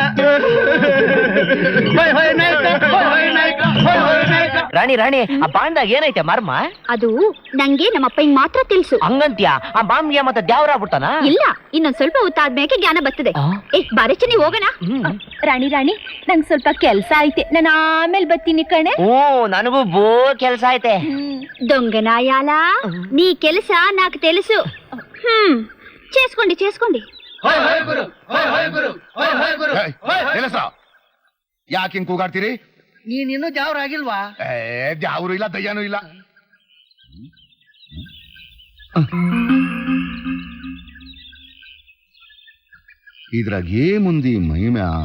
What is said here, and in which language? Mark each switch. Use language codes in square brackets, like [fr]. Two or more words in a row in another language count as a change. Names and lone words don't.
[kn] ರಾಣಿ ರಾಣಿ, ಆ ಬಾಂಡ್ದಾಗ ಏನೈತೆ ಮರ್ಮ? ಅದು ನಂಗೆ ನಮ್ಮಪ್ಪಂಗ್ ಮಾತ್ರ ತಿಳಿಸು. ಹಂಗಂತ್ಯ? ಆ ಬಾಂಬ್ಗೆ ಮತ್ತೆ ದ್ಯಾವ್ರಾಗ್ಬಿಟ್ಟಾನ? ಇಲ್ಲ, ಇನ್ನೊಂದ್ ಸ್ವಲ್ಪ ಹೊತ್ತಾದ್ಮೇಲೆ ಜ್ಞಾನ ಬರ್ತದೆ. ಬಾರಿ ಚೆನ್ನಿ, ಹೋಗೋಣ. ರಾಣಿ ರಾಣಿ, ನಂಗ್ ಸ್ವಲ್ಪ ಕೆಲ್ಸ ಐತೆ, ನಾನು ಆಮೇಲೆ ಬರ್ತೀನಿ ಕಣೆ. ನನಗೂ ಬೋ ಕೆಲ್ಸ ಐತೆ. [te] దొంగనాయాల నీ కెలుసా నాకు తెలుసు. చేసుకోండి చేసుకోండి. [kn] ಯಾಕೆ ಹಿಂಗ್ ಕೂಗಾಡ್ತೀರಿ? ನೀನಿನ್ನೂ ದ್ಯಾವ್ರ ಆಗಿಲ್ವಾ? ದ್ಯಾವ್ರು ಇಲ್ಲ, ದಯ್ಯಾನು ಇಲ್ಲ. ಇದ್ರಾಗ ಏಮುಂದಿ ಮಹಿಮಾ?